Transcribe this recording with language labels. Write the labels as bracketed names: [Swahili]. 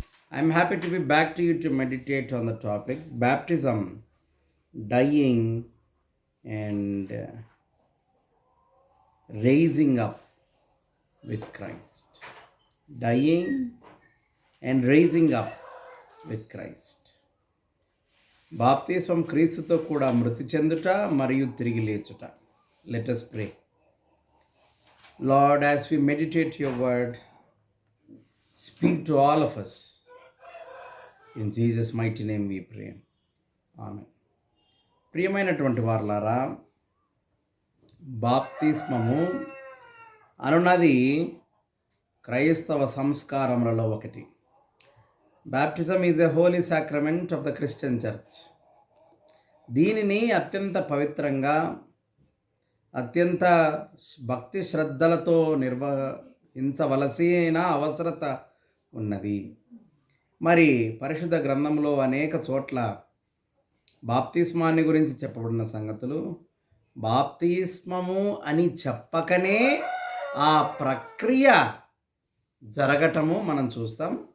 [English] I am happy to be back to you to meditate on the topic baptism, dying, and raising up with Christ. Dying and raising up with Christ. [Telugu] బాప్తిస్మం క్రీస్తుతో కూడా మృతి చెందుట మరియు తిరిగి లేచుట. [English] Let us pray. Lord, as we meditate your word, speak to all of us. In Jesus' mighty name we pray. Amen. [Telugu] ప్రియమైనటువంటి వారలారా, బాప్తిస్మము అనున్నది క్రైస్తవ సంస్కారములలో ఒకటి. [English] Baptism is a holy sacrament of the Christian church. [Telugu] దీనిని అత్యంత పవిత్రంగా అత్యంత భక్తి శ్రద్ధలతో నిర్వహించవలసిన అవసరత ఉన్నది. మరి పరిశుద్ధ గ్రంథంలో అనేక చోట్ల బాప్తిస్మాన్ని గురించి చెప్పబడిన సంగతులు బాప్తిస్మము అని చెప్పకనే ఆ ప్రక్రియ జరగటము మనం చూస్తాం.